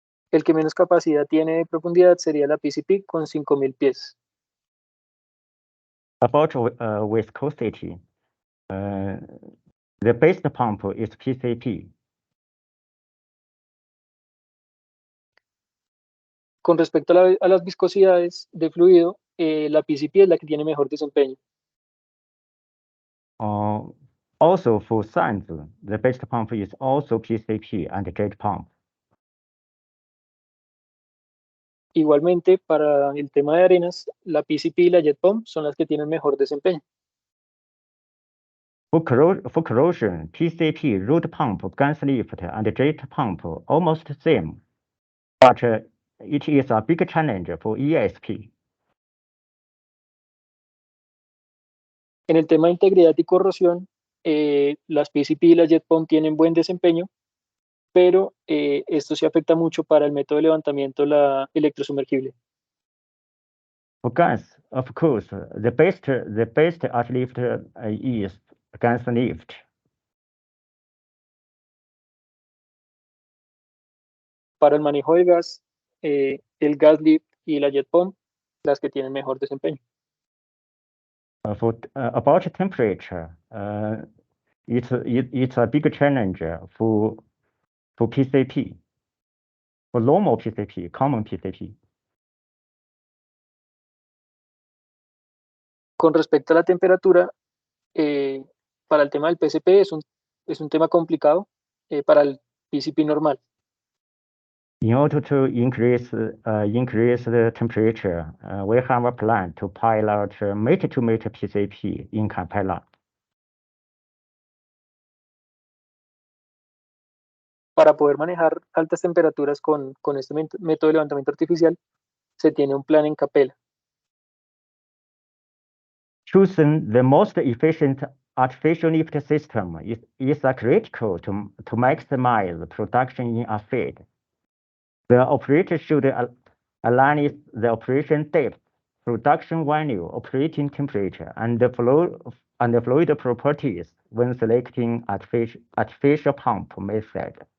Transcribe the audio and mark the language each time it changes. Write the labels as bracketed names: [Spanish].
[Spanish] El que menos capacidad tiene de profundidad sería la PCP con 5,000 pies. [English] About viscosity, the best pump is PCP. [Spanish] Con respecto a las viscosidades de fluido, la PCP es la que tiene mejor desempeño. [English] Also for sands, the best pump is also PCP and jet pump. [Spanish] Igualmente, para el tema de arenas, la PCP y la jet pump son las que tienen mejor desempeño. [English] For corrosion, PCP, root pump, gas lift, and jet pump almost same, but it is a big challenge for ESP. [Spanish] En el tema de integridad y corrosión, las PCP y la jet pump tienen buen desempeño, pero esto sí afecta mucho para el método de levantamiento la electrosumergible. [English] For gas, of course, the best uplift is gas lift. [Spanish] Para el manejo de gas, el gas lift y la jet pump, las que tienen mejor desempeño. [English] About temperature, it's a big challenge for PCP, for normal PCP, common PCP. [Spanish] Con respecto a la temperatura, para el tema del PCP es un tema complicado para el PCP normal. [English] In order to increase the temperature, we have a plan to pilot meter-to-meter PCP in Capella. [Spanish] Para poder manejar altas temperaturas con este método de levantamiento artificial, se tiene un plan en Capella. [English] Choosing the most efficient artificial lift system is critical to maximize production in a field. The operator should align the operation depth, production value, operating temperature, and the fluid properties when selecting artificial pump method.